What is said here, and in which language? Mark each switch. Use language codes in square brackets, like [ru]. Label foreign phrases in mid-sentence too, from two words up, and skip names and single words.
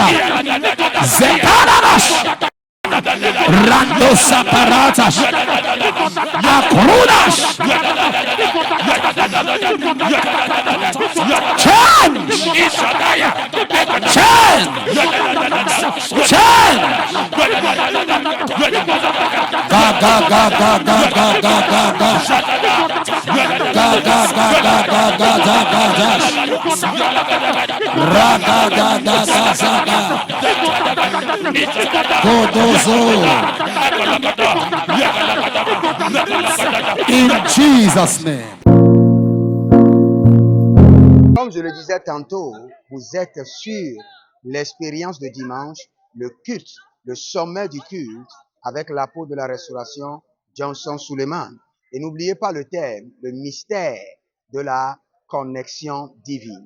[en] Zekaranas. Rando saparatas. Akrunas. Change. Change. Change. Ga ga ga ga ga ga ga ga ga. Ga ga ga ga ga ga ga ga ga. Ra ga ga ga ga ga. Godozo. In Jesus' name. [fr] Comme je le disais tantôt, vous êtes sur l'expérience de dimanche, le culte, le sommet du culte avec l'apôtre de la restauration, Johnson Suleiman. Et n'oubliez pas le thème, le mystère de la connexion divine.